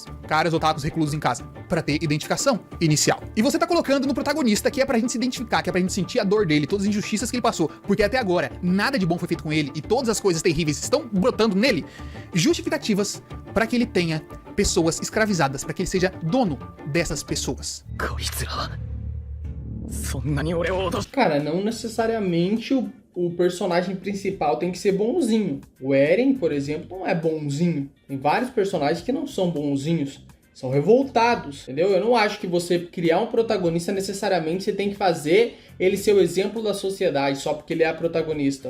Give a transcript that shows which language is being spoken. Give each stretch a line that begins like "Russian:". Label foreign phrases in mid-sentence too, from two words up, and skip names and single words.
Portuguese: Caras otakus reclusos em casa, para ter identificação inicial. E você tá colocando no protagonista que é pra gente se identificar, que é pra gente sentir a dor dele, todas as injustiças que ele passou, porque até agora nada de bom foi feito com ele e todas as coisas terríveis estão brotando nele, justificativas para que ele tenha pessoas escravizadas, para que ele seja dono dessas pessoas.
Japanese: こいつらそんなに俺を脅し
Portuguese: Cara, não necessariamente o personagem principal tem que ser bonzinho. O Eren, por exemplo, não é bonzinho. Tem vários personagens que não são bonzinhos. São revoltados, entendeu? Eu não acho que você criar um protagonista necessariamente você tem que fazer ele ser o exemplo da sociedade só porque ele é a protagonista.